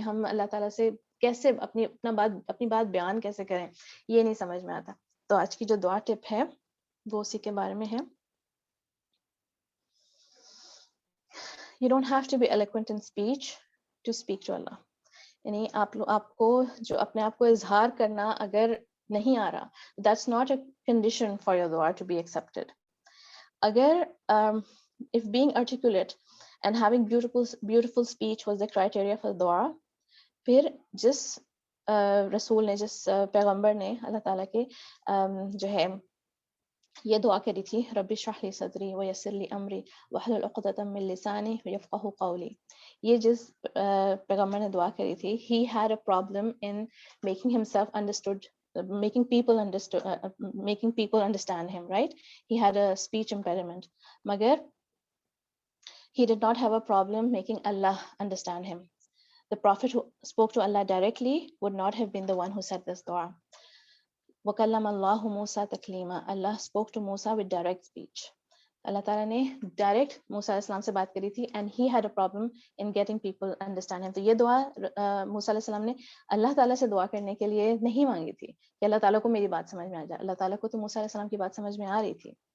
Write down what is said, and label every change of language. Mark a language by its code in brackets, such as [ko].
[ur] ہم اللہ تعالیٰ سے کیسے اپنی بات بیان کیسے کریں، یہ نہیں سمجھ میں آتا. تو آج کی جو دعا ٹپ ہے وہ اسی کے بارے میں ہے. [en] You don't have to be eloquent in speech to speak to Allah. [ur] یعنی آپ کو جو اپنے آپ کو اظہار کرنا اگر نہیں آ رہا, [en] that's not a condition for your dua to be accepted. [ur] اگر [en] if being articulate and having beautiful speech was the criteria for dua, [ur] پھر جس رسول نے, جس پیغمبر نے اللہ تعالیٰ کے جو ہے یہ دعا کری تھی, [ar] رب اشرح لی صدری ویسر لی امری واحلل عقدۃ من لسانی یفقہوا قولی, [ur] یہ جس پیغمبر نے دعا کری تھی, [en] he had a problem in making himself understood, making people understand him, right? He had a speech impediment, magar he did not have a problem making Allah understand him. The prophet who spoke to Allah directly would not have been the one who said this dua. [ar] وَكَلَّمَ اللَّهُ مُوسَى تَكْلِيمًا. [en] Allah spoke to Musa with direct speech. [ur] اللہ تعالیٰ نے direct موسیٰ علیہ السلام سے بات کری تھی, [en] and he had a problem in getting people understand him. [ur] تو یہ دعا موسیٰ علیہ السلام نے اللہ تعالیٰ سے دعا کرنے کے لیے نہیں مانگی تھی کہ اللہ تعالیٰ کو میری بات سمجھ میں آ جائے. اللہ تعالیٰ کو تو موسیٰ علیہ السلام کی بات سمجھ میں آ رہی تھی.